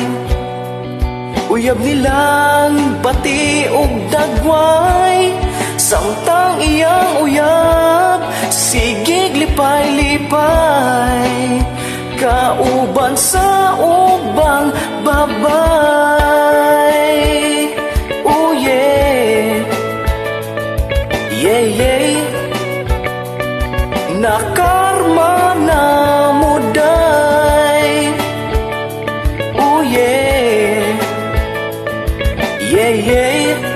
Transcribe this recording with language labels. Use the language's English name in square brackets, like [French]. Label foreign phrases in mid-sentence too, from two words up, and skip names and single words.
[Cebuano] Uyab nilang bati ug dagway, samtang iyang uyab sigig lipay-lipay, kauban sa ubang babay. [English] Oh yeah, yeah yeah. [Cebuano] Nakarma na muday. [English] Oh yeah, yeah yeah.